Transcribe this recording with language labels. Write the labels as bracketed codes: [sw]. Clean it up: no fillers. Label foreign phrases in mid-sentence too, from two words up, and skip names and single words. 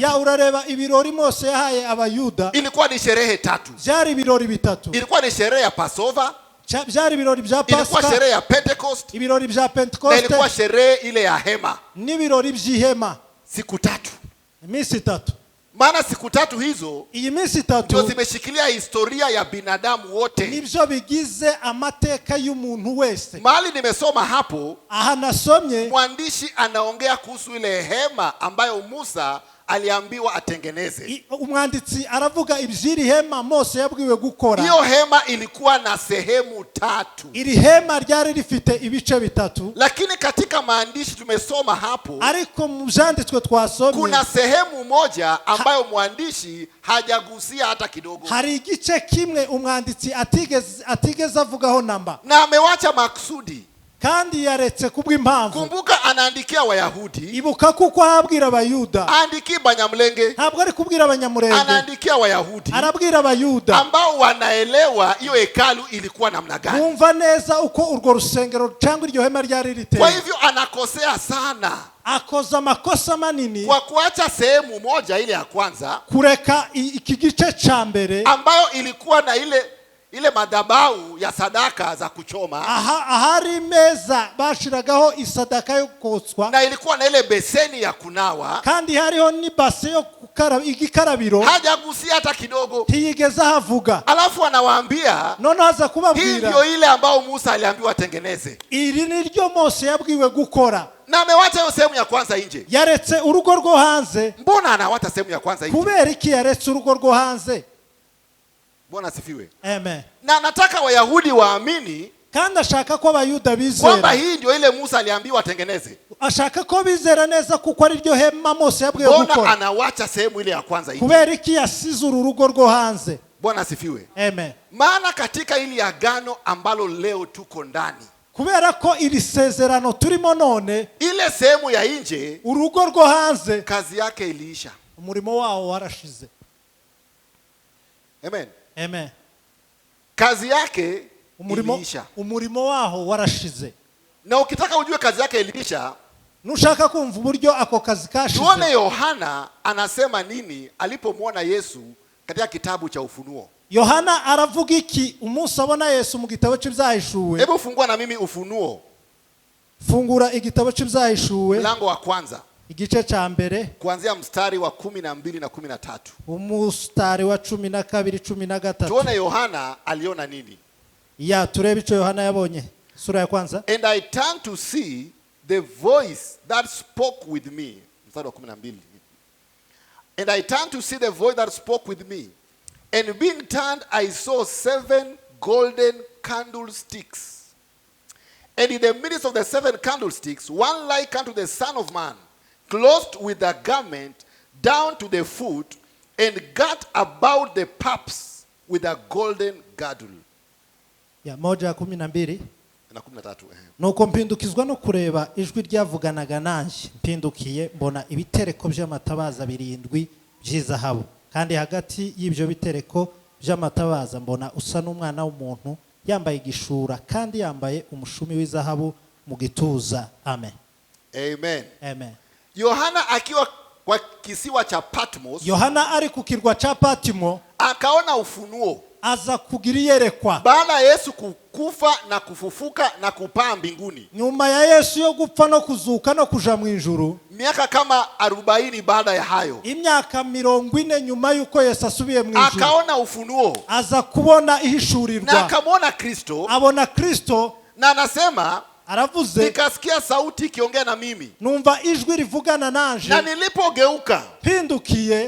[rw] ya urareba ibirori Mose yahaye Abayuda, [sw] ilikuwa ni sherehe 3. [rw] Byari ibirori 3. [sw] Ilikuwa ni sherehe ya Passover, [rw] byari ibirori bya Pasika, [sw] ilikuwa sherehe ya Pentecost, [rw] ibirori bya Pentecost, [sw] na ilikuwa sherehe ile ya hema, [rw] n'ibirori by'ihema. [sw] Siku 3. [rw] Iminsi 3. [sw] Maana siku 3 hizo, [rw] iyi minsi 3 [sw] ndio zimeshikilia historia ya binadamu wote. [rw] Nibyo bigize amateka y'umuntu wese. [sw] Mahali nimesoma hapo, [rw] aha nasomye, [sw] mwandishi anaongea kuhusu ile hema ambayo Musa aliambiwa atengeneze. [rw] Umwanditsi aravuga ibyiri hema Mose yabwiwe gukora. [sw] Hiyo hema ilikuwa na sehemu 3. [rw] Iri hema ryari rifite ibice 3. [sw] Lakini katika maandishi tumesoma hapo, [rw] ariko mu byanditswe twasomye [sw] kuna sehemu moja ambayo mwandishi hajagusia hata kidogo. [rw] Hari igice kimwe umwanditsi atigeze avugaho namba, [sw] na amewacha maksudi, [rw] kandi yaretse kubw'impamvu. [sw] Kumbuka anaandikia Wayahudi. [rw] Ibuka kuko abwira Abayuda. [sw] Andiki Banyamulenge. [rw] Ntabwo ari kubwira Abanyamulenge. [sw] Anaandikia Wayahudi. [rw] Arabwira Abayuda [sw] ambao wanaelewa hiyo hekalu ilikuwa namna gani. [rw] Bumva neza uko urwo rusengero cyangwa iryo hema ryari riteye. [sw] Kwa hivyo anakosea sana. [rw] Akoza makosa manini [sw] kwa kuacha sehemu moja ile ya kwanza, [rw] kureka iki gice cha mbere [sw] ambayo ilikuwa na ile madhabahu ya sadaka za kuchoma. [rw] Ahari meza bashiragaho isadaka yo kotswa, [sw] na ilikuwa na ile beseni ya kunawa, [rw] kandi hariho ni base yo igikarabiro. [sw] Hajagusia hata kidogo. [rw] Ntiyigeza havuga. [sw] Alafu anawaambia, [rw] none haza kubabwira, [sw] hii ndio ile ambao Musa aliambiwa atengeneze. [rw] Iri ni ryo Mose yabwiwe gukora. [sw] Na amewacha hiyo sehemu ya kwanza nje. [rw] Yaretse urugo rwo hanze. [sw] Mbona anawacha sehemu ya kwanza nje? [rw] Kubera iki yaretse urugo rwo hanze? [sw] Bwana sifiwe. Amen. Na nataka Wayahudi waamini, [rw] kandi ashaka ko Abayuda bizera [sw] kwamba hii ndio ile Musa aliambiwa atengeneze. [rw] Ashaka ko bizera neza kuko ari ryo hema Mose yabwiwe gukora. [sw] Mbona anawacha sehemu ile ya kwanza nje? [rw] Kubera iki yasize urugo rwo hanze? [sw] Bwana sifiwe. Amen. Maana katika ili agano ambalo leo tuko ndani, [rw] kubera ko iri sezerano turimo none, [sw] ile sehemu ya nje, [rw] urugo rwo hanze, [sw] kazi yake iliisha. [rw] Umurimo wao warashize. Amen. Amen. [sw] Kazi yake iliisha. [rw] Umurimo waho warashize. [sw] Na ukitaka ujue kazi yake iliisha, [rw] nushaka kumva uburyo ako kazi kashize, [sw] tuone Yohana anasema nini alipomwona Yesu katika kitabu cha Ufunuo. [rw] Yohana aravuga iki umunsi abona Yesu mu gitabo cy'ibyahishuwe? [sw] Hebu fungua na mimi Ufunuo. [rw] Fungura igitabo cy'ibyahishuwe, [sw] mlango wa kwanza, [rw] igice cha mbere, [sw] kuanzia mstari wa 12 na 13. [rw] Umustari wa 12 13. [sw] Tuone Yohana aliona nini. [rw] Ya turebe ico Yohana yabonye. [sw] Sura ya kwanza. [en] And I turned to see the voice that spoke with me. [sw] Mstari wa 12. [en] And I turned to see the voice that spoke with me. And being turned, I saw 7 golden candlesticks. And in the midst of the 7 candlesticks, one like unto the Son of Man, clothed with a garment down to the foot, and girt about the paps with a golden girdle. [sw] Ya 1:12 na 13. [rw] Nuko mpindukizwa no kureba ijwi ryavuganaga nanje, mpindukiye mbona ibitereko by'amatabaza 7 by'izahabu, kandi hagati y'ibyo bitereko by'amatabaza mbona usa n'umwana w'umuntu yambaye igishura, kandi yambaye umushumi w'izahabu mu gituza. Amen. Amen. Amen. [sw] Yohana akiwa kwa kisiwa cha Patmos, [rw] Yohana ari ku kirwa cha Patmo, [sw] akaona ufunuo. [rw] Aza kugira iyerekwa [sw] baada ya Yesu kufa na kufufuka na kupaa mbinguni. [rw] Nyuma ya Yesu yo gupfa no kuzuka no kuja mu ijuru, [sw] miaka kama 40 baada ya hayo, [rw] imyaka 40 nyuma yuko Yesu asubiye mu ijuru, [sw] akaona ufunuo. [rw] Aza kubona ihishurirwa, [sw] na akamwona Kristo. [rw] Abona Kristo, [sw] na anasema, [rw] aravuze, [sw] nikasikia sauti ikiongea na mimi, [rw] numva ijwi rivugana nanje, [sw] na nilipogeuka [rw] pindukiye,